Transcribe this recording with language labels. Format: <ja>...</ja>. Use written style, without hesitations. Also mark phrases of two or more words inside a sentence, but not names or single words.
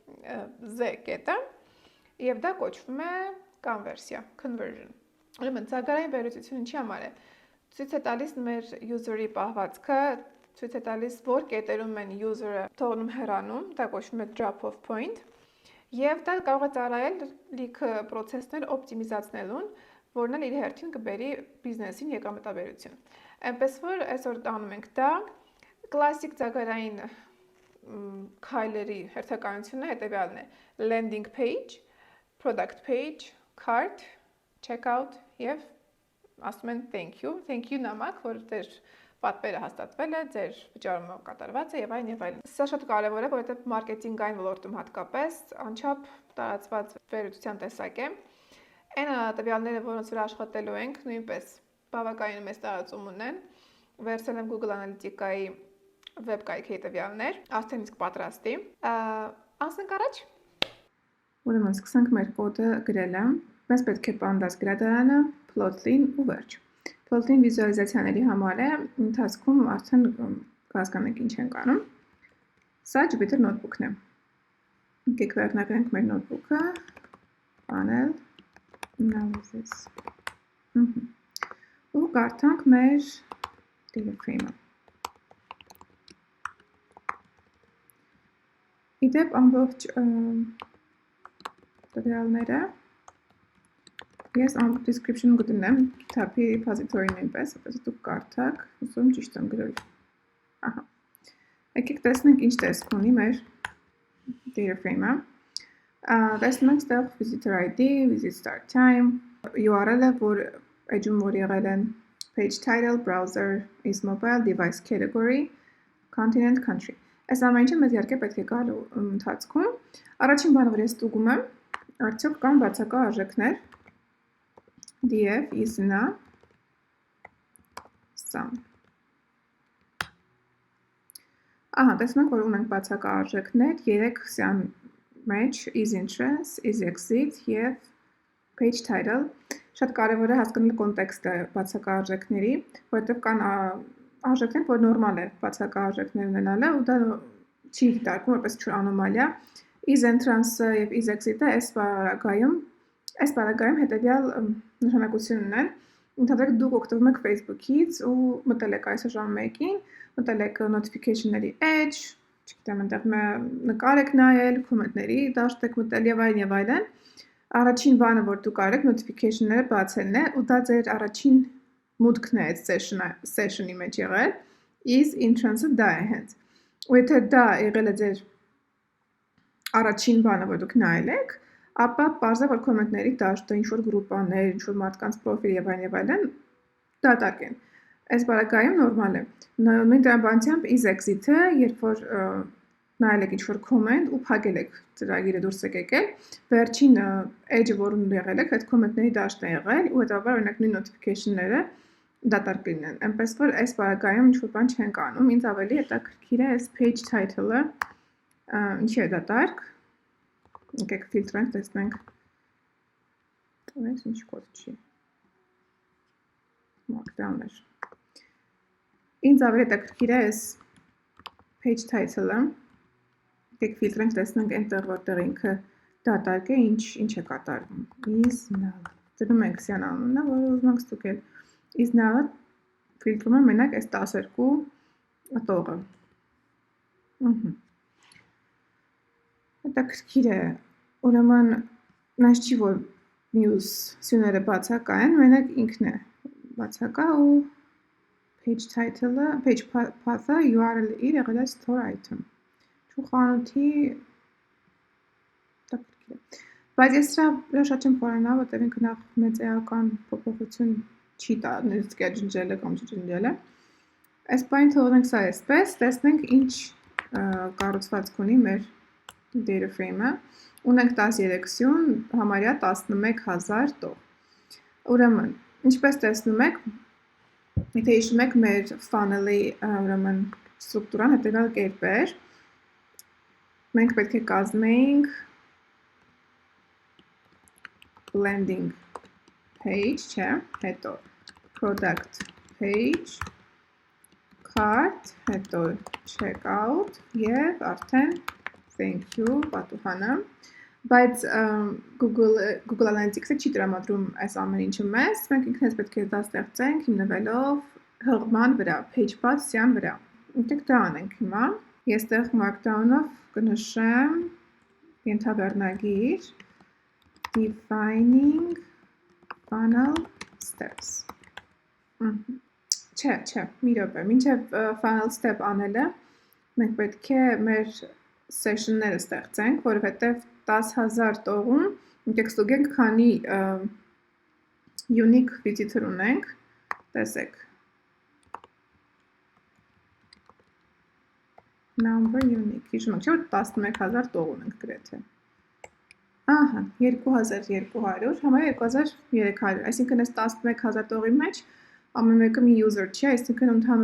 <hy>Z կետը եւ դա կոչվում է</hy> <en>conversion, conversion։</en> <hy>Ուրեմն ձագարային վերլուծությունը ինչի համար է։ Ցույց է տալիս մեր user-ի պահվածքը, ցույց է տալիս որ կետերում են user-ը թողնում հեռանում, դա կոչվում է</hy> <en>drop off point։</en> <hy>Եվ դա կարող է ծառայել լիքը process-ներ օպտիմիզացնելուն, որն էլ իր հերթին կբերի բիզնեսին եկամտաբերություն։ Այնպես որ այսօր անում ենք դա, կլասիկ ձագարային քայլերի հերթականությունը հետևյալն է.</hy> <en>landing page, product page, cart, checkout</en> <hy>եւ ասում են</hy> <en>thank you</en> <hy>նամակ, որ ձեր պատվերը հաստատվել է, ձեր վճարումը կատարված է եւ այլն։ Սա շատ կարեւոր է, որովհետեւ մարքեթինգային ոլորտում հատկապես անչափ տարածված վերլուծության տեսակ է։ Այն տվյալները, որոնց վրա աշխատելու ենք, նույնպես բավականին մեծ տարածում ունեն։ Վերցրել եմ Google Analytica-ի վեբկայքի տվյալներ, արդեն իսկ պատրաստի։ Անցնենք առաջ։ Ուրեմն սկսենք մեր կոդը գրելը։ Մեզ պետք է pandas գրադարանը, plotly-ն ու վերջ։ Plotly-ն վիզուալիզացիաների համար է, ընթացքում արդեն կհասկանանք ինչ ենք անում։ Սա Jupyter Notebook-ն է։ Եկեք վերնագրենք մեր notebook-ը,</hy> <en>funnel analysis։</en> <hy>Ու կարդանք մեր</hy> <en>data frame-ը։</en> <hy>Իդեպ ամբողջ տվյալները ես ամբողջ description-ում կդնեմ GitHub-ի repository նույնպես, որպեսզի դուք կարդաք, ուսում ճիշտ եմ գրել։ Ահա։ Եկեք տեսնենք ինչ տեսք ունի մեր</hy> <en>data frame-ը։</en> <hy>Տեսնում ենք ստեղ</hy> <en>visitor ID, visit start time,</en> <hy>URL-ը, որ edge-ում որ եղել են</hy> <en>page title, browser, is mobile, device category, continent, country։</en> <hy>Այս ամեն ինչը մեզ իհարկե պետք է գալու ընթացքում։ Առաջին բանը, որ ես ստուգում եմ, արդյոք կան բացակա արժեքներ</hy> <en>df is na</en> <hy>sum։ Ահա, տեսնում ենք, որ ունենք բացակա արժեքներ, 3 սյան մեջ</hy> <en>is interest, is exit</en> <hy>եւ</hy> <en>page title։</en> <hy>Շատ կարևոր է հասկանալ կոնտեքստը բացակա արժեքների, որովհետեւ կան արժեքներ, որ նորմալ է բացակա արժեքներ ունենալը, ու դա չի դիտարկվում որպես անոմալիա։</hy> <en>Is entrance-ը</en> <hy>եւ</hy> <en>is exit-ը</en> <hy>այս բaragայում հետեւյալ նշանակություն ունեն։ Ընդհանրապես դուք օգտվում եք Facebook-ից ու մտել եք այսօր ժամը 1-ին, մտել եք notification-ների edge, չգիտեմ, այնտեղ նկար եք նայել, comment-ների դաշտ եք մտել եւ այլն։ Առաջին բանը, որ դուք արեք, notification-ները բացելն է, ու դա ձեր առաջին մուտքն է այդ session-ի մեջ եղել,</hy> <en>is entrance-ը</en> <hy>դա է հենց։ Ու եթե դա եղել է ձեր առաջին բանը, որ դուք նայել եք, ապա պարզ է, որ կոմենտների դաշտը, ինչ-որ գրուպաներ, ինչ-որ մարդկանց պրոֆիլ եւ այլն դատարկ են։ Այս բարակայում նորմալ է։ Նույն տրամաբանությամբ</hy> <en>is exit-ը,</en> <hy>երբ որ նայել եք ինչ-որ comment ու փակել եք ծրագիրը դուրս եք եկել, վերջին edge-ը, որն եղել եք, այդ կոմենտների դաշտն է եղել ու հետաբար օրինակ նույն notification-ները դատարկ լինեն։ Այնպես որ այս բարակայում ինչ-որ բան չենք անում, ինձ ավելի հետաքրքիր է այս</hy> <en>page title-ը,</en> <hy>ինչի է դատարկ։ Եկեք ֆիլտրենք, տեսնենք։ Այս ինչ կոդ չի։ Markdown-ներ։ Ինձ ավելի հետաքրքիր է այս</hy> <en>page title-ը։</en> <hy>Եկեք ֆիլտրենք, տեսնենք այնտեղ որտեղ ինքը դատարկ է, ինչ է կատարվում։</hy> <en>Is null։</en> <hy>Դնում ենք սյան անունը, որը ուզում ենք ստուգել։</hy> <en>Is null-ը</en> <hy>ֆիլտրում եմ մենակ այս 12 տողը։ Հետաքրքիր է, ուրեմն նայած չի, որ մյուս սյուները բացակա են, մենակ ինքն է բացակա ու</hy> <en>page title-ը, page path-ը URL-ը</en> <hy>իր եղել է</hy> <en>store item։</en> <hy>Չուխանութի հետաքրքիր է։ Բայց ես սրա շատ չեմ խորանա, որտեղ ինքը նախ մեծ էական փոփոխություն չի տա, նույնիսկ ջնջելը կամ չջնջելը։ Այս բանը թողնենք սա այսպես, տեսնենք ինչ կառուցվածք ունի մեր</hy> <en>data frame-ը։</en> <hy>Ունենք 13 սյուն, համարյա 11000 տող։ Ուրեմն, ինչպես տեսնում եք, եթե հիշում եք մեր funnel-ի ուրեմն ստրուկտուրան հետևյալ կերպ էր, մենք պետք է կազմեինք</hy> <en>landing page,</en> <hy>չէ, հետո</hy> <en>product page, cart,</en> <hy>հետո checkout եւ արդեն thank you պատուհանը, բայց Google Analytics-ը չի տրամադրում այս ամեն ինչը մեզ, մենք ինքնից պետք է դա ստեղծենք հիմնվելով հղման վրա,</hy> <en>page path</en> <hy>սյան վրա։ Եկեք դա անենք հիմա։ Ես տեղ markdown-ով կնշեմ ենթավեռնագիր</hy> <en>defining funnel steps։</en> <hy>Չէ, մի րոպե, մինչև</hy> <en>funnel step</en> <hy>անելը մենք պետք է մեր session-ները ստեղծենք, որովհետև 10000 տողում եկեք ստուգենք քանի</hy> <en>unique visitor</en> <hy>ունենք, տեսեք։</hy> <en>Number unique,</en> <hy>հիշում եք, չէ՞ որ 11000 տող ունենք գրեթե։ Ահա, 2200, համարյա 2300, այսինքն այս 11000 տողի մեջ ամեն մեկը մի user չի, այսինքն ընդհանուր</hy>